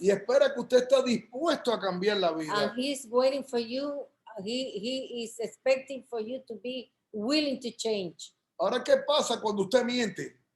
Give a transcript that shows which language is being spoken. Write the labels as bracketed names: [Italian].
[Spanish] y espera que usted esté dispuesto a cambiar la [English] and [Spanish] vida. [English] He's waiting for you. He is expecting for you to be willing to change. [Spanish] Ahora, ¿qué pasa cuando usted miente?